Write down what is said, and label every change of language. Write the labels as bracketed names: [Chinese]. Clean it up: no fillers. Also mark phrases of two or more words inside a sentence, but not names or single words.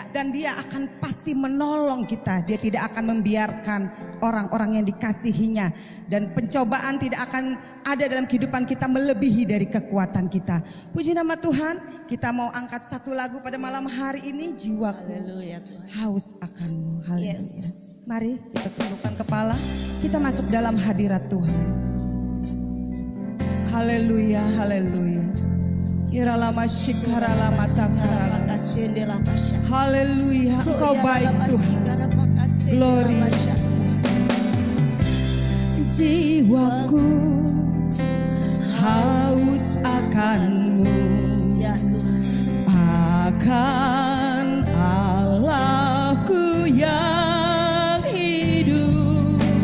[Indonesian] dan Dia akan pasti menolong kita. Dia tidak akan membiarkan orang-orang yang dikasihinya, dan pencobaan tidak akan ada dalam kehidupan kita melebihi dari kekuatan kita. Puji nama Tuhan. Kita mau angkat satu lagu pada malam hari ini, jiwaku Haleluya Tuhan. haus akanmu. Haleluya. Yes. Mari kita tundukkan kepala, kita masuk dalam hadirat Tuhan. Haleluya, haleluya. Iralama shikaralama takarala. Makasih Dela Pasha. Haleluya, Engkau baik Tuhan. Glory. Jiwaku haus akanmu, Ya Tuhan. akan Allahku yang hidup.